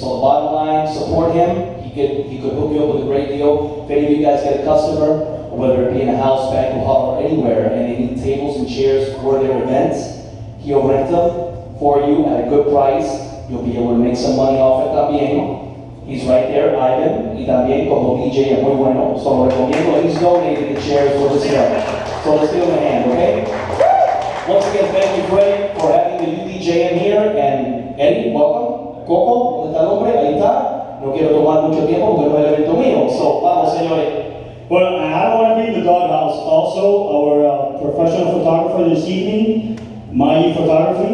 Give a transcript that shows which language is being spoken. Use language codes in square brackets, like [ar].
[en] So the bottom line, support him. He could hook you up with a great deal. If any of you guys get a customer, whether it be in a house, banquet hall, or anywhere, and they need tables and chairs for their events, he'll rent them for you at a good price. You'll be able to make some money off it también. He's right there, [es] Ivan, y también como DJ es muy bueno. So lo recomiendo. [en] He's donated the chairs for this event. So let's give him a hand, okay? Once again, thank you, Freddie, for having the UDJM here. And Eddie, welcome. [es] Coco, ¿dónde está el hombre? Ahí está. No quiero tomar mucho tiempo porque no es el evento mío. So, vamos, señores. [en] Well, I don't want to be in the doghouse. Also, our professional photographer this evening, Mai Photography.